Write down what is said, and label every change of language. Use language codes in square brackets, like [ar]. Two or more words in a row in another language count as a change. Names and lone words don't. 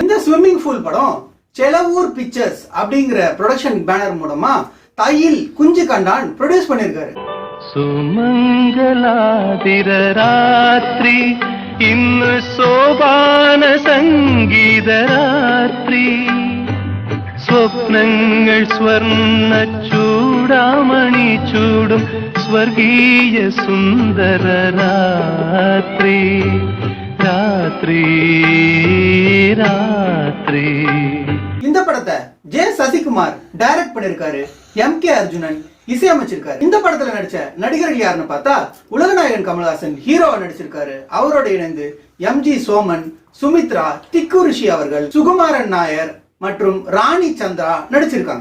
[ta] இந்த ஸ்விம்மிங் பூல் படம் செலவூர் பிக்சர்ஸ் அப்படிங்கிற [en] production banner [ta] மூலமா தையில் குஞ்சு கண்டான் ப்ரொடியூஸ் பண்ணிருக்காரு. [ml] സുമംഗലാതിര രാത്രി ഇന്ന് ശോഭന സംഗീത രാത്രി സ്വപ്നങ്ങൾ സ്വർണ്ണ ചൂടാമണി ചൂടും സ്വർഗീയ സുന്ദര രാത്രി രാത്രി രാത്രി. [ta] இந்த படத்தை ஜே சசிகுமார் டைரக்ட் பண்ணிருக்காரு. எம்.கே. அர்ஜுனன் இசையமைச்சிருக்காரு. இந்த படத்துல நடிச்ச நடிகர்கள் யாருன்னு பார்த்தா உலகநாயகன் கமல்ஹாசன் ஹீரோவா நடிச்சிருக்காரு. அவரோட இணைந்து எம்.ஜி. சோமன், சுமித்ரா, திக்கு ரிஷி அவர்கள், சுகுமாரன் நாயர் மற்றும் ராணி சந்திரா நடிச்சிருக்காங்க.